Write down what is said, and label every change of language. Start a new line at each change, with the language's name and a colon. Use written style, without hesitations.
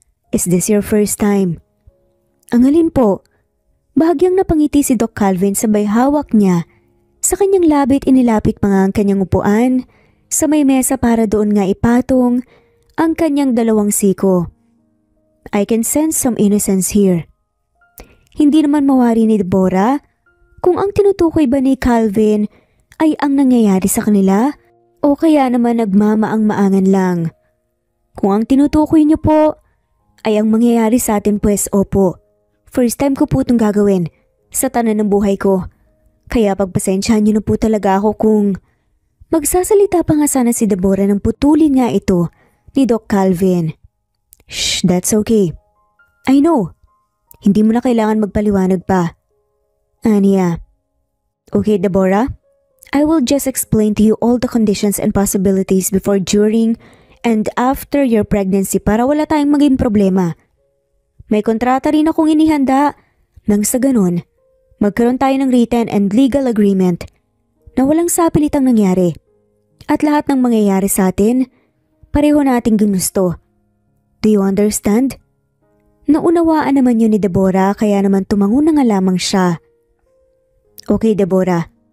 English: Is this your first time?
Filipino: Ang alin po? Bahagyang napangiti si Doc Calvin sabay hawak niya. Sa kanyang labit inilapit pa nga ang kanyang upuan sa may mesa para doon nga ipatong ang kanyang dalawang siko.
English: I can sense some innocence here.
Filipino: Hindi naman mawari ni Deborah kung ang tinutukoy ba ni Calvin ay ang nangyayari sa kanila o kaya naman nagmamaang-maangan lang. Kung ang tinutukoy niyo po ay ang mangyayari sa atin pues opo.
English: First time
Filipino: ko po itong gagawin sa tanan ng buhay ko. Kaya pagpasensyahan niyo na po talaga ako kung magsasalita pa nga sana si Deborah ng putulin nga ito ni Doc Calvin.
English: Shh, that's okay. I know.
Filipino: Hindi mo na kailangan magpaliwanag pa. Anya.
English: Okay,
Filipino: Deborah.
English: I will just explain to you all the conditions and possibilities before, during, and after your pregnancy
Filipino: para wala tayong maging problema. May kontrata rin akong inihanda nang sa ganun, magkaroon tayo ng
English: written and legal agreement
Filipino: na walang sapilitang nangyari at lahat ng mangyayari sa atin, pareho nating ginusto.
English: Do you understand?
Filipino: Naunawaan naman yun ni Deborah kaya naman tumango na nga lamang siya. Okay, Deborah.